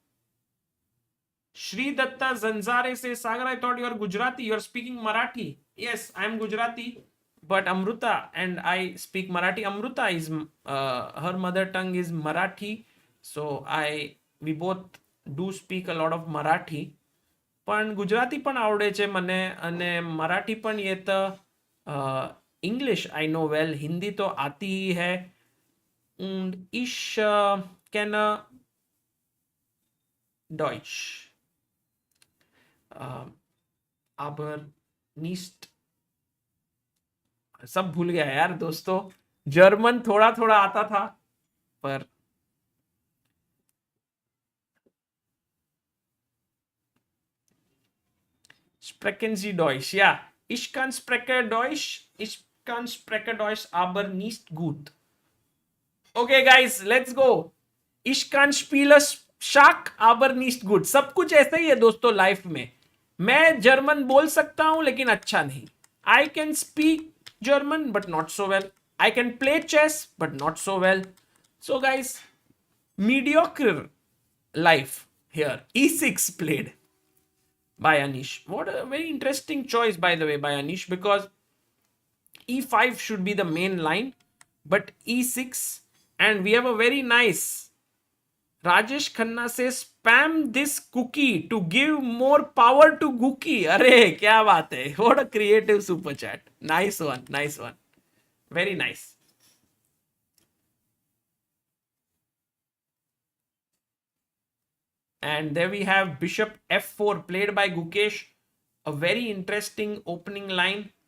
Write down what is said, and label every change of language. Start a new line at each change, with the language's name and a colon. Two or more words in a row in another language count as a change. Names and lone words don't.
English: Shri Datta Zanzare says, Sagar, I thought you are Gujarati. You are speaking Marathi. Yes, I am Gujarati. But Amruta and I speak Marathi. Amruta is, her mother tongue is Marathi. So we both do speak a lot of Marathi.
Gujarati: પણ ગુજરાતી પણ આવડે છે મને અને મરાઠી પણ
Hindi: ये तो
English: English I know well.
Hindi: हिंदी तो आती ही है.
German: Und ich kenne Deutsch. Aber nicht.
Hindi: सब भूल गया यार दोस्तों. जर्मन थोड़ा थोड़ा आता था पर
German: Sprechen Sie Deutsch? Ja, ich kann sprechen Deutsch. Ich kann sprechen Deutsch, aber nicht gut.
English: Okay, guys, let's go.
German: Ich kann spielen Schach, aber nicht gut.
Hindi: सब कुछ ऐसा ही है दोस्तों लाइफ में. मैं जर्मन बोल सकता हूं लेकिन अच्छा नहीं.
English: I can speak German but not so well. I can play chess but not so well. So guys, mediocre life here. E6 played by Anish. What a very interesting choice, by the way, by Anish, because E5 should be the main line, but E6, and we have a very nice Rajesh Khanna says, spam this cookie to give more power to Gookie.
Hindi: अरे, क्या बात है?
English: What a creative super chat. Nice one, nice one. Very nice. And there we have Bishop F4 played by Gukesh. A very interesting opening line.